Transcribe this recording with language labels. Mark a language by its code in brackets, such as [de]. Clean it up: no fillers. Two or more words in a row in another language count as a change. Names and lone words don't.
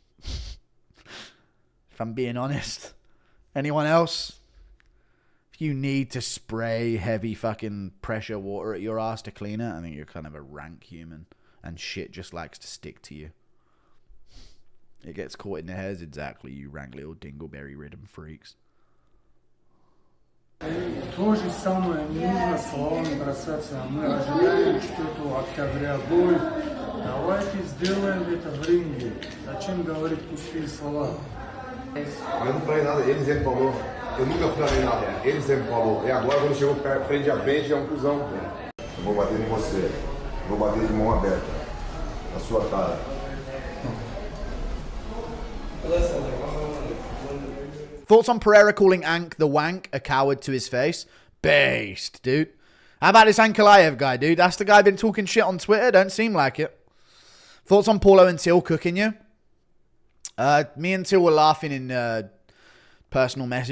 [en] If I'm being honest. Anyone else? If you need to spray heavy fucking pressure water at your ass to clean it, I think you're kind of a rank human. And shit just likes to stick to you. It gets caught in the hairs, exactly, you rank little dingleberry ridden freaks. [ru] То же самое не нужно словами бросаться. Мы ожидаем что-то от тебя будет. Давайте сделаем это в ринге. Зачем говорить пустые слова? [pt] Eu não falei nada, ele sempre falou. Eu nunca falei nada, ele sempre falou. E agora quando chegou frente a frente é um cuzão, pô. Eu vou bater em você. Vou bater de mão aberta. Na sua cara. [en] Thoughts on Pereira calling Ank the wank a coward to his face? Based, dude. How about this Ankalaev guy, dude? That's the guy been talking shit on Twitter. Don't seem like it. Thoughts on Paulo and Till cooking you? Me and Till were laughing in personal messages.